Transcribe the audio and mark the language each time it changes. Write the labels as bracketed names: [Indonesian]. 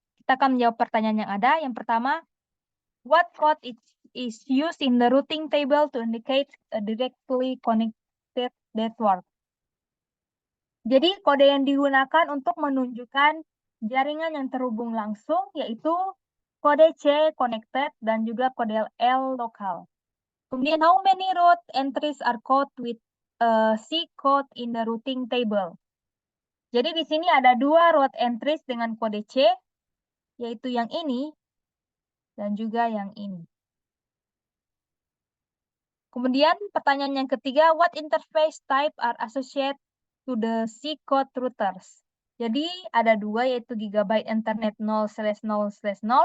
[Indonesian] Kita akan menjawab pertanyaan yang ada. Yang pertama, [English] what code is used in the routing table to indicate a directly connected network? [Indonesian] Jadi kode yang digunakan untuk menunjukkan jaringan yang terhubung langsung yaitu kode C connected dan juga kode L local. [English] Kemudian how many route entries are coded with C code in the routing table? [Indonesian] Jadi di sini ada 2 route entries dengan kode C, yaitu yang ini dan juga yang ini. Kemudian pertanyaan yang ketiga, [English] what interface type are associated to the C code routers? [Indonesian] Jadi ada 2, yaitu [English] Gigabyte Ethernet 0/0/0.